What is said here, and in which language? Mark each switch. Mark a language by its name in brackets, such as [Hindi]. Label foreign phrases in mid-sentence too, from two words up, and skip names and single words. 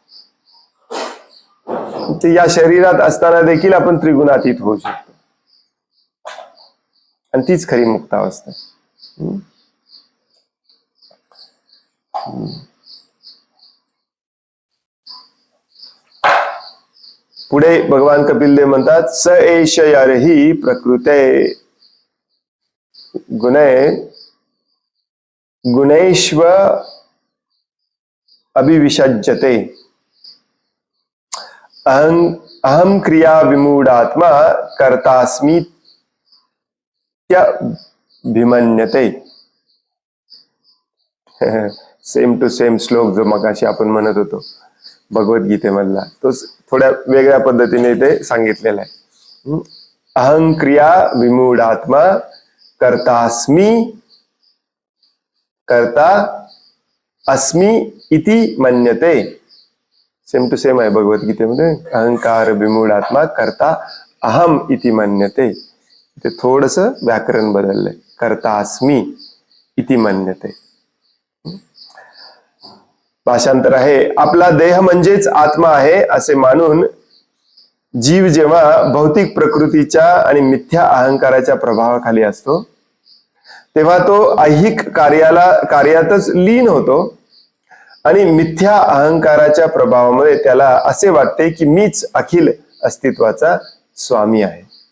[Marathi] या शरीरात असताना देखील आपण त्रिगुणातीत होऊ शकतो, आणि तीच खरी मुक्त अवस्था आहे. पुढे भगवान कपिलदेव म्हणतात, [Sanskrit] स एष यर्हि प्रकृते गुणेश्व अभिविषज्यते अहम क्रिया विमूढात्मा कर्तास्मी भिमन्यते. [English] same to same [Marathi] श्लोक जो मगाशी आपण म्हणत होतो भगवद्गीतेमधला, तो थोड्या वेगळ्या पद्धतीने ते सांगितलेला आहे. [Sanskrit] अहं क्रिया विमूढात्मा कर्ता अस्मी इति मन्यते. [English] same to same [Marathi] आहे भगवद्गीतेमध्ये. [Sanskrit] अहंकार विमूढात्मा कर्ता अहम इति मन्यते. [Marathi] ते थोडस व्याकरण बदललंय. [Sanskrit] कर्ता अस्मी इति मन्यते. [Marathi] भाषांतर आहे, आपला देह म्हणजेच आत्मा आहे असे मानून जीव जेव्हा भौतिक प्रकृतीच्या आणि मिथ्या अहंकाराच्या प्रभावाखाली असतो तेव्हा तो ऐहिक कार्यातच लीन होतो, आणि मिथ्या अहंकाराच्या प्रभावामुळे त्याला असे वाटते की मीच अखिल अस्तित्वाचा स्वामी आहे.